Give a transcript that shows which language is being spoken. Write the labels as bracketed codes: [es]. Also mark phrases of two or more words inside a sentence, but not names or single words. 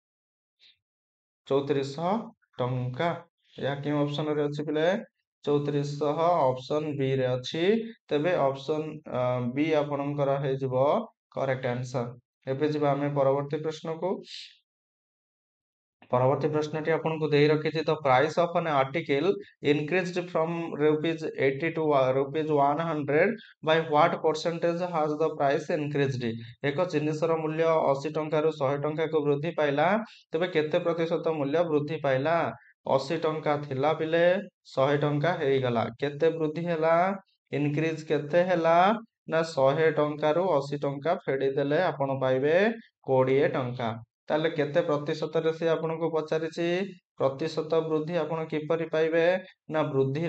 [or] 3400 ଟଙ୍କା ଏହା କେଉଁ ଅପସନ ରେ ଅଛି ପିଲେ 3400 ଅପସନ ବି ରେ ଅଛି ତେବେ ଅପସନ ବି ଆପଣଙ୍କର ହେଇଯିବ [en] correct answer [or] ଏବେ ଯିବା ଆମେ ପରବର୍ତ୍ତୀ ପ୍ରଶ୍ନକୁ ପରବର୍ତ୍ତୀ ପ୍ରଶ୍ନଟି ଆପଣଙ୍କୁ ଦେଇ ରଖିଛି ତ [en] price of an article increased from rupees 80 to rupees 100 by what percentage has the price increased [or] ଏକ ଜିନିଷର ମୂଲ୍ୟ 80 ଟଙ୍କାରୁ 100 ଟଙ୍କାକୁ ବୃଦ୍ଧି ପାଇଲା ତେବେ କେତେ ପ୍ରତିଶତ ମୂଲ୍ୟ ବୃଦ୍ଧି ପାଇଲା 80 ଟଙ୍କା ଥିଲା ପିଲେ 100 ଟଙ୍କା ହେଇଗଲା କେତେ ବୃଦ୍ଧି ହେଲା ଇନକ୍ରିଜ କେତେ ହେଲା ନା 100 ଟଙ୍କାରୁ 80 ଟଙ୍କା ଫେଡିଦେଲେ ଆପଣ ପାଇବେ 20 ଟଙ୍କା ତାହେଲେ କେତେ ପ୍ରତିଶତରେ ସେ ଆପଣଙ୍କୁ ପଚାରିଛି ପ୍ରତିଶତ ବୃଦ୍ଧି ଆପଣ କିପରି ପାଇବେ ନା ବୃଦ୍ଧିର